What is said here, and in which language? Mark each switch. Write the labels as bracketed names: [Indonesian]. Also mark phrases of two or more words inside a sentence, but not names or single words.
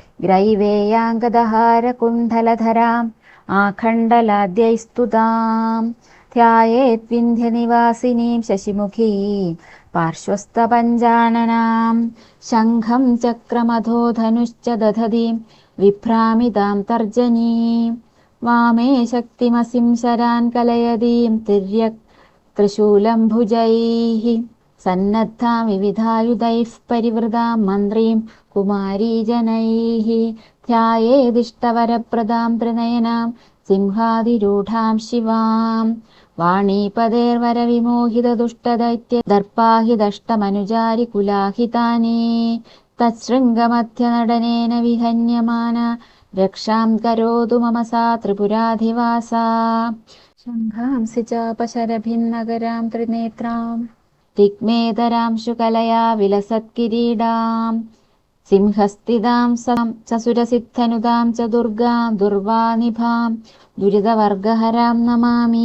[Sanskrit] ग्रैवेयाङ्गदहारकुण्डलधराम् आखण्डलाद्यैस्तुतां ध्यायेत् विन्ध्यनिवासिनीं शशिमुखीं पार्श्वस्थपञ्चाननां शङ्खं चक्रमधोधनुश्च दधतीं विभ्रामितां तर्जनीं वामे शक्तिमसिं शरान् कलयतीं तिर्यक् ത്രിശൂലം ഭുജൈः സന്നദ്ധാം വിവിധായുധൈഃ പരിവൃതാം മന്ത്രീം കുമാരീജനൈः ധ്യായേദിഷ്ടവരപ്രദാം ത്രിനയനാം സിംഹാതിരൂഢാം ശിവാം വാണീപതേർവരവിമോഹിതദുഷ്ടദൈത്യ ദർപ്പാഹിതഷ്ടമനുജാരി കുലാഹിതാനി തച്ഛൃംഗമധ്യനടനേന വിഹന്യമാന രക്ഷാം കരോതു മമ സാ ത്രിപുരാധിവാസാ ശംഖാംസി ചാപശരഭിന്നഗരാം ത്രിനേത്രാം ദിഗ്മേതരാം ശുകലയാ വിലസത്കിരീടാം സിംഹസ്ഥിതാം സസുരസിദ്ധനുതാം ച ദുർഗാം ദുർവാനിഭാം ദുരിതവർഗഹരാം നമാമി.